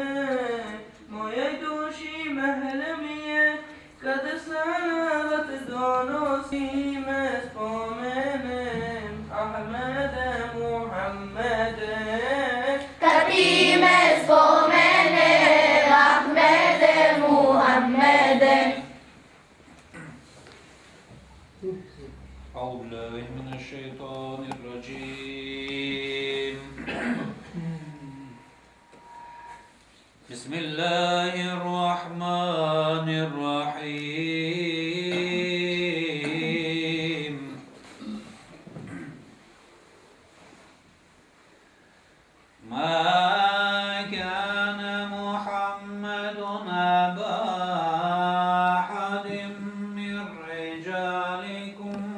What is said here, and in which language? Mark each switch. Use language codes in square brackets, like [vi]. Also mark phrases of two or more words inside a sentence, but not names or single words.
[bs] Mojoj duši mahlem je, kad salavat donosi. Me spomenem, Ahmede Muhammede. Kad ti me spomene, Ahmede Muhammede. [ar] أعوذ بالله من الشيطان الرجيم بسم الله الرحمن الرحيم ما كان محمد أبا أحد من رجالكم